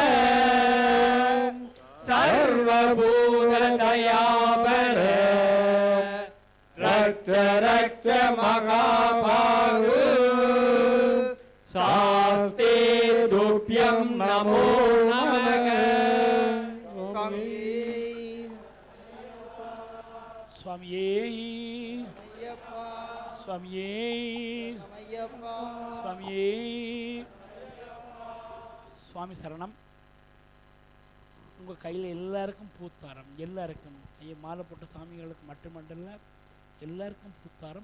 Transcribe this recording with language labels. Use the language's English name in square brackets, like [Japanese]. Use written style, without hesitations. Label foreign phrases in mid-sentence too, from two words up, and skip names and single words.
[Sanskrit] सर्वभूतदयापर रक्त रक्त महाभागो शास्ते तुभ्यं नमो नमः [Tamil] சுவாமியே சுவாமியே சுவாமியே சுவாமி சரணம். உங்கள் கையில் எல்லாருக்கும் பூத்தாரம், எல்லாருக்கும் ஐயா மாலை போட்ட சாமிகளுக்கு மட்டுமல்ல எல்லாருக்கும் பூத்தாரம்.